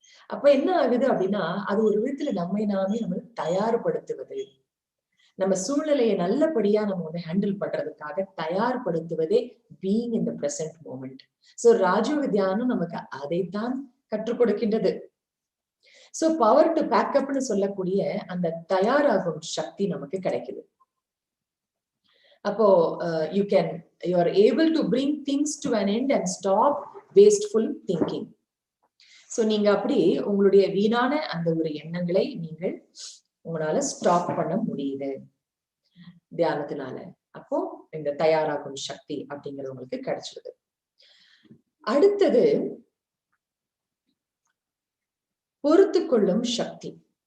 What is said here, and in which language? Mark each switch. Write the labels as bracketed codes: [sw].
[ta] அப்ப என்ன ஆகுது அப்படின்னா அது ஒரு விதத்துல நம்மை நாமே நம்ம தயார்படுத்துவது, நம்ம சூழ்நிலையை நல்லபடியா நம்ம ஹேண்டில் பண்றதுக்காக தயார்படுத்துவதே [en] Being in the present moment. [ta] So ராஜயோக தியானம் நமக்கு அதைத்தான் கற்றுக் கொடுக்கின்றது. சோ பவர் டு பேக்கப்னு சொல்லக்கூடிய அந்த தயாராகும் சக்தி நமக்கு கிடைக்குது. அப்போ [en] you are able to bring things to an end and stop wasteful thinking. [ta] So நீங்க அப்படி உங்களுடைய வீணான அந்த ஒரு எண்ணங்களை நீங்கள் உங்களால ஸ்டாப் பண்ண முடியுது. தியானத்தினால. அப்போ இந்த தயாராகும் சக்தி அப்படிங்கிறது உங்களுக்கு கிடைச்சிடுது. அடுத்தது பொறுத்து கொள்ளும் சக்தி.